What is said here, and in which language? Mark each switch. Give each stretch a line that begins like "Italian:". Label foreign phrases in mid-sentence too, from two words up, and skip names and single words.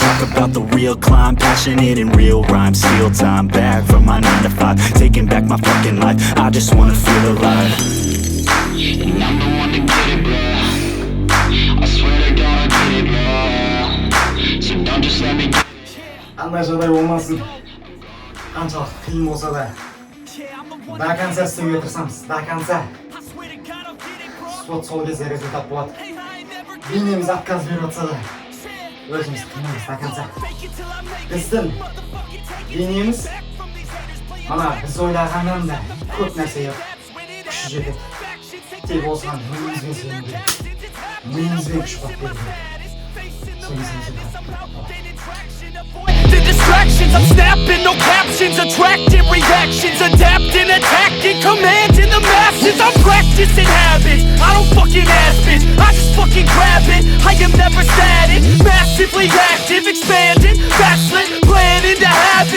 English: Talk about the real climb, passionate in real rhymes. Steal time back from my 9 to 5, taking back my fucking life. I just wanna feel alive. And I'm the one to get it, bro. I swear to God I get it, bro. So don't just let me get
Kazakh: Андай жағдай болмасын. Қаншалық қиын болса да
Russian: до конца
Kazakh: істеуге тырысамыз.
Russian: До конца.
Kazakh: Вот сол кезде результат болады. Бейнеміз отказ беріп жатса да өзіміз қимаймыз
Russian: до конца.
Kazakh: Біздің бейнеміз мына біз ойлағаннан да көп нәрсеге күші жетеді. Тек осыған миымызбен сену керек. Миымызбен күш қуат беру керек. Сол кезде
English: The distractions, I'm snapping, no captions, attracting reactions, adapting, attacking, commanding the masses. I'm practicing habits, I don't fucking ask bitch, I just fucking grab it. I am never static, massively active, expanding, backslid, planning to have it.